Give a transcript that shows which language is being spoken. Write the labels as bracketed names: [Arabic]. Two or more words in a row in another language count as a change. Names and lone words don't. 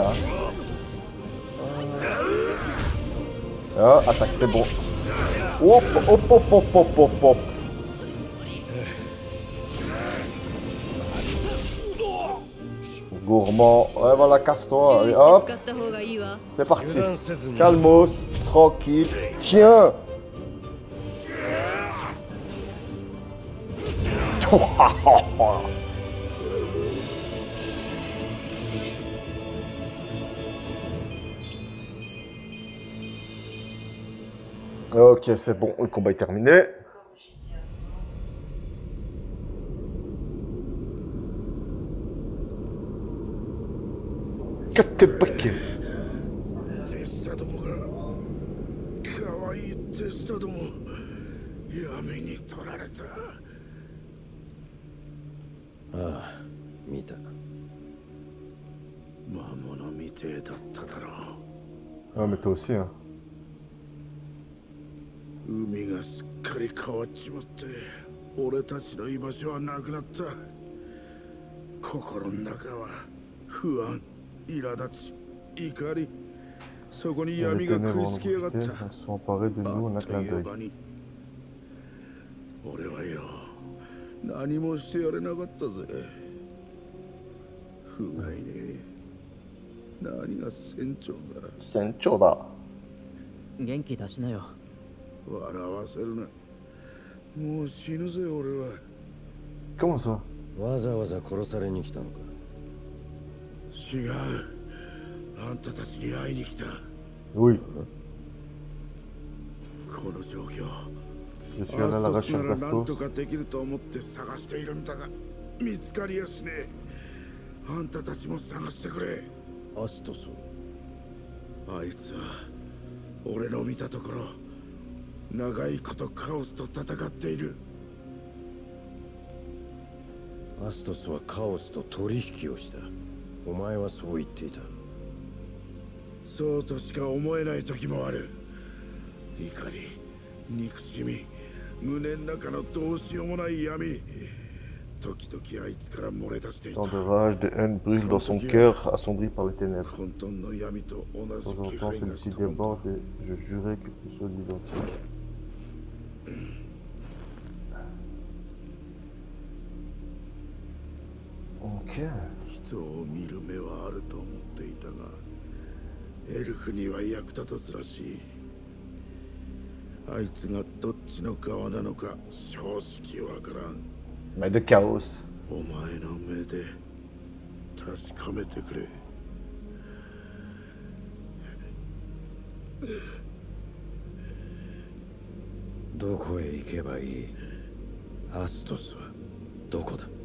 [French] Hein. Ah, attaque, c'est bon. Hop, hop, hop, hop, hop, hop, hop. Gourmand. Ouais, voilà, casse-toi. [Japanese] 注意 [French] Allez, [Japanese] して [French] hop, [Japanese] 使った方がいいわ [French] c'est parti. [Japanese] 油断せずに [French] Calmos, tranquille. Tiens. Ok, c'est bon, le combat est terminé. Quatre paquets. [Japanese] 手下どもが可愛い手下ども闇に取られた。ああ、見た。魔物みてえだっただろう。 [French] Ah, mais toi aussi, hein. [Japanese] 海がすっかり変わっちまって俺たちの居場所はなくなった。心の中は不安、苛立ち、怒り、そこに [French] Les [Japanese] 闇が [French] ténèbres [Japanese] 食い [French] en [Japanese] つきやがっ [French] profité, [Japanese] た。 [French] elles sont emparées de nous en un [Japanese] と [French] clin [Japanese] いう [French] d'œil. [Japanese] 場に俺はよ何もしてやれなかったぜ。不甲斐ねえ。何が船長だ。船長だ. 元気出しなよ。笑わせるな。もう死ぬぜ俺は。 [French] Comment ça? [Japanese] わざわざ殺されに来たのか。違う。あんたたちに会いに来た。 [French] Oui. [Japanese] この状況。 [French] Je suis allé à la [Japanese] アストス [French] recherche [Japanese] ならなんと [French] d'Astos. [Japanese] かできると思って探しているんだが見つかりやしねえ。あんたたちも探してくれ。アストス。あいつは俺の見たところ長いことカオスと戦っている。アストスはカオスと取引をした。お前はそう言っていた。そうとしか思えない時もある。怒り、憎しみ、胸の中のどうしようもない闇。時々あいつから漏れ出していた。 [French] Tant de rage, de haine brûle dans son cœur, assombri par les ténèbres. [Japanese] 混沌の闇と同 [French] De [Japanese] じ [French] temps en [Japanese] 気 [French] temps, [Japanese] 配が [French] celui-ci [Japanese] したもんだ。 [French] déborde et je jurais que tout soit identique. Ok. [Japanese] 人を見る目はあると思っていたがエルフには役立たずらしい。あいつがどっちの側なのか正直わからん。 [French] Mais de chaos. [Japanese] お前の目で確かめてくれ。どこへ行けばいい？アストスはどこだ？